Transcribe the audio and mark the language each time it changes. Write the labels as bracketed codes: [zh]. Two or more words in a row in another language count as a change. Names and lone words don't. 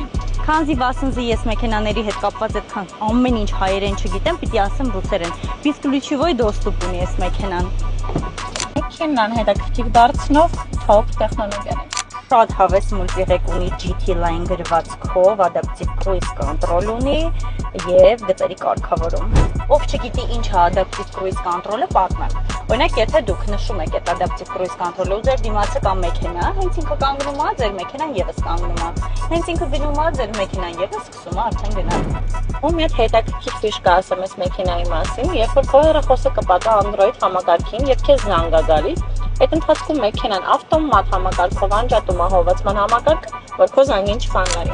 [hy] Քանզի վասնզի ես մեքենաների հետ կապված այդքան ամեն ինչ հայերեն չգիտեմ, պիտի ասեմ ռուսերեն։ Իսկ [ru] ключевой доступ [hy] ունի այս մեքենան։ Մեքենան հետաքրքիր դարձնող top տեխնոլոգիաներ։ Շատ հավես մուլտիրեք ունի GT Line գրվածքով, [en] adaptive cruise control [hy] ունի եւ գծերի կարգավորում։ Ով չգիտի ինչ է [en] adaptive cruise control- [hy] ը, պատմեմ։ Օրինակ, եթե դուք նշում եք այդ [en] adaptive cruise control- [hy] ը ու ձեր դիմացը կամ մեքենա, հենց ինքը կանգնում է, ձեր մեքենան եւս կանգնում է։ Հենց ինքը գնում է, ձեր մեքենան եւս սկսում է արդեն գնալ։ Ու մի հատ հետաքրքիր ֆիշկա ասեմ այս մեքենայի մասին, երբ որ քո հեռախոսը կպատա Android համակարգին եւ քեզ զանգ է գալիս, այդ ընթացքում մեքենան ավտոմատ համակարգով անջատում է հովացման համակարգը, որ քո զանգին չխանգարի։